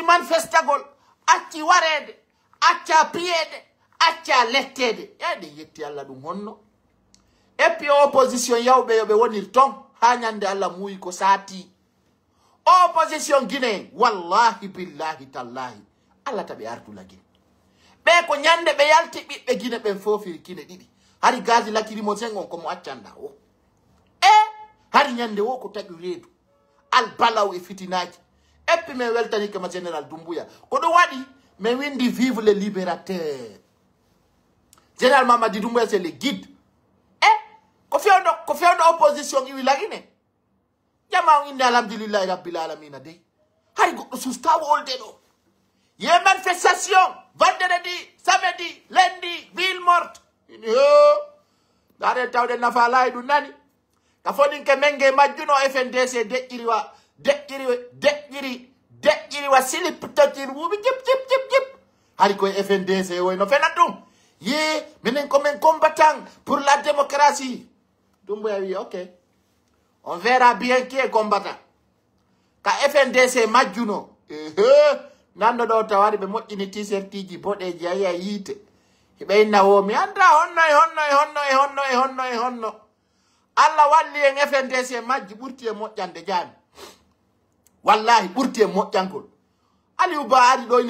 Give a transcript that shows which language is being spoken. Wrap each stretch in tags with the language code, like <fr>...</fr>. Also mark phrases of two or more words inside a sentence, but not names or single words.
<ff>manifestagol acci warede acca piyede acca lettede de yetti alla dum honno epi opposition yawbe yobe wonir ton ha nyande alla muyi ko sati opposition gine</ff> <ar>والله بالله تالله</ar> <ff>alla tabe artu lagi be ko nyande be yalti bibbe gine be fofiri kine didi hari gazi lakiri mo sengon ko mo accanda o hari nyande wo ko tagi redu al balaw e fitinaji epi me weltani ke ma général Doumbouya ko do wadi me windi</ff> <fr>vive le libérateur général Mamadi Doumbouya c'est le guide</fr> <ff>ko fewndo opposition iwi lagine jama inde</ff> <ar>الحمد لله رب العالمين</ar> <ff>de hari goddo sustawo olde do ye</ff> <fr>manifestation vendredi samedi lundi ville morte</fr> <ff>dare tawde nafa lay du nani ka fodin ke menge majjuno FNDC deƴƴiri wa silip tatir wubi jip hari ko FNDC woy no fenat dum ye minen</ff> <fr>comme combattant pour la démocratie</fr> <ff>Doumbouya wi ok</ff> <fr>on verra bien qui est combattant</fr> <ff>ka FNDC majjuno nando do tawari be moƴƴini t-shirt ji bodeji aya yite be inna wo mi anda honno alla walli en FNDC majji burti e moƴƴande jami wallahi burti e moƴƴankol Aliou Ba ari do ni</ff>